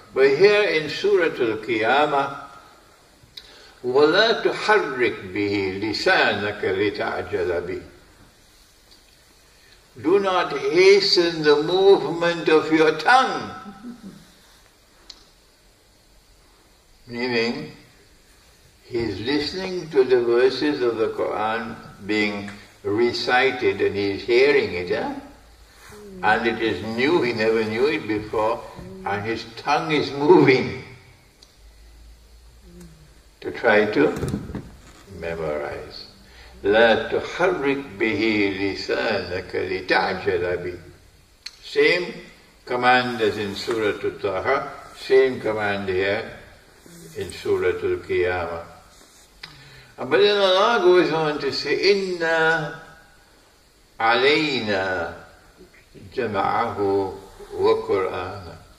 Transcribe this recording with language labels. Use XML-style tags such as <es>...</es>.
<en>But here in Surah Al-Qiyamah,</en> <ar>وَلَا تُحَرِّكْ بِهِ لِسَانَكَ لِتَعْجَلَ بِهِ.</ar> <en>Do not hasten the movement of your tongue. Meaning, he's listening to the verses of the Quran being recited and he's hearing it, and it is new, he never knew it before, and his tongue is moving to try to memorize.</en> <ar>لا تحرك به لسانك لتعجل به.</ar> <en>Same command as in Surah Taha, same command here in Surah Al-Qiyamah. But then Allah goes on to say,</en> <ar>Inna alayna jama'ahu wa Qur'ana.</ar>